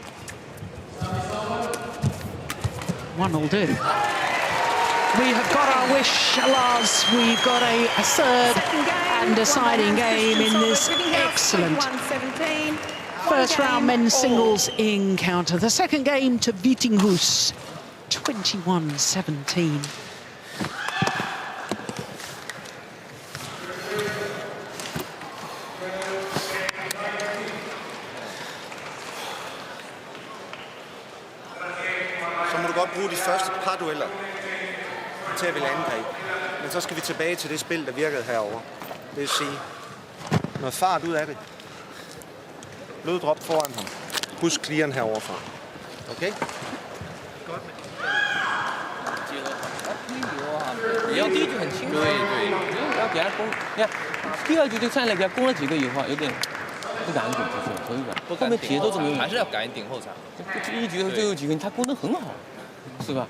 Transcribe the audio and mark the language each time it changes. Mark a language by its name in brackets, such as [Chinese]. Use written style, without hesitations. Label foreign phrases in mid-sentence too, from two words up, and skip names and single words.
[English] 1 will do. We have got our wish, Lars. We've got a third and deciding game in this excellent first round men's singles encounter. The second game to Vittinghus, 21-17. [Danish] Så må du godt bruge de første par dueller til at ville angreb. Men så skal vi tilbage til det spil, der virkede herover. Det vil sige, noget fart ud af det. Bloddrop foran ham. Husk clearen heroverfra. Okay? Godt. [Chinese] 也要第一局很清楚，对对，要给他攻。你看，第二局就上来给他攻了几个以后，有点不敢顶出去，所以吧，后面节奏就没有，还是要敢顶后场。第一局和最后几个他攻得很好，是吧？